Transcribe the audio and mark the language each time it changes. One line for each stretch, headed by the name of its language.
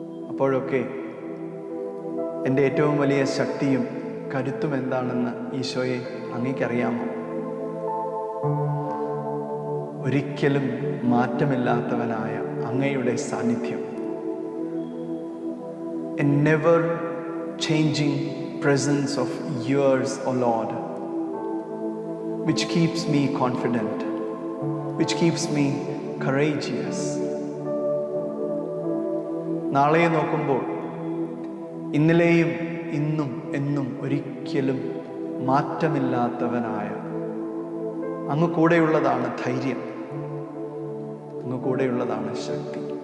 Malayalam: അപ്പോഴൊക്കെ എൻ്റെ ഏറ്റവും വലിയ ശക്തിയും കരുത്തും എന്താണെന്ന് ഈശോയെ അങ്ങേക്കറിയാമോ? ഒരിക്കലും മാറ്റമില്ലാത്തവനായ അങ്ങയുടെ സാന്നിധ്യം.
English: A never changing presence of yours, O Lord, which keeps me confident, which keeps me courageous.
Malayalam: നാളെ നോക്കുമ്പോൾ ഇന്നലെയും ഇന്നും എന്നും ഒരിക്കലും മാറ്റമില്ലാത്തവനായ അങ്ങ് കൂടെയുള്ളതാണ് ധൈര്യം, അങ്ങ് കൂടെയുള്ളതാണ് ശക്തി.